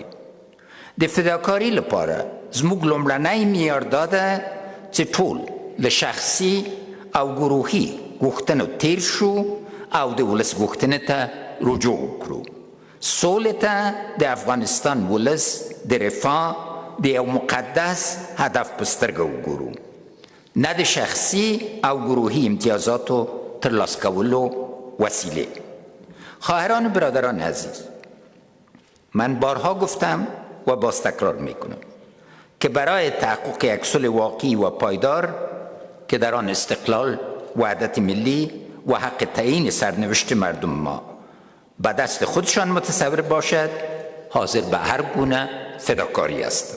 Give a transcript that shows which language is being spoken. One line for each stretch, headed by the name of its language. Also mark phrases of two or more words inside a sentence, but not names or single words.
Pashto: د فداکاري لپاره زموږ لومړنی معیار دا ده چې ټول له شخصي او گروهي غوښتنو تیر شو او د ولس غوښتنې ته رجوع وکړو. سولې ته د افغانستان ولس د رفاه د یو مقدس هدف په سترګه وګورو، نه د شخصي او گروهی امتیازاتو ترلاسه کولو وسیله.
Persian: خواهران و برادران عزیز، من بارها گفتم و باز تکرار میکنم که برای تحقق یک صلح واقعی و پایدار که در آن استقلال، وحدت ملی و حق تعیین سرنوشت مردم ما به دست خودشان متصور باشد، حاضر به هر گونه فداکاری است.